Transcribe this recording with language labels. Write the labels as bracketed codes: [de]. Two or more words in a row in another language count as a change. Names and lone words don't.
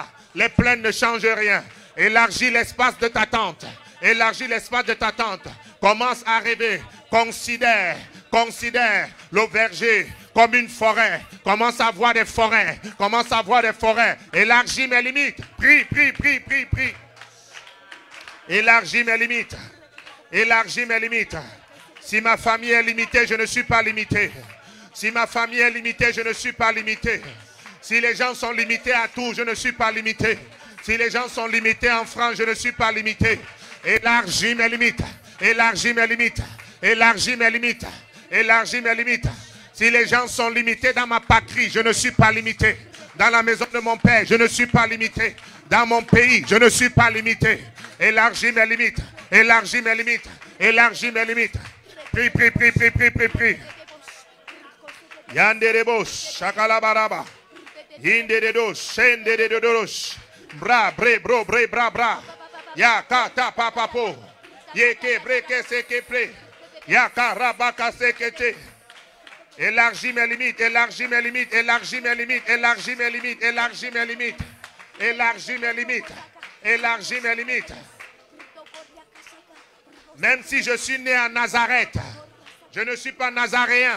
[fr] Les plaintes ne changent rien. Élargis l'espace de ta tente. Élargis l'espace de ta tente. Commence à rêver. Considère le verger comme une forêt. Commence à voir des forêts. Commence à voir des forêts. Élargis mes limites. Prie, prie, prie, prie, prie. Élargis mes limites. Élargis mes limites. Si ma famille est limitée, je ne suis pas limité. Si ma famille est limitée, je ne suis pas limité. Si les gens sont limités à tout, je ne suis pas limité. Si les gens sont limités en France, je ne suis pas limité. Élargis mes limites. Élargis mes limites. Élargis mes limites. Élargis mes limites. Si les gens sont limités dans ma patrie, je ne suis pas limité. Dans la maison de mon père, je ne suis pas limité. Dans mon pays, je ne suis pas limité. Élargis mes limites. Élargis mes limites. Élargis mes limites. Prie, prie, prie, prie, prie, prie, prie. Yanderebos, Shakalabaraba. Yinderedos, Shenderedos. Bra, bre, bro, bre, bra, bra. Yakata, papapo. Yeke, breke, seke, pre. Yaka, rabaka, sekete. Élargis mes limites, élargis mes limites, élargis mes limites, élargis mes limites, élargis mes limites. Élargis mes limites. Élargis mes limites. Même si je suis né à Nazareth, je ne suis pas nazaréen.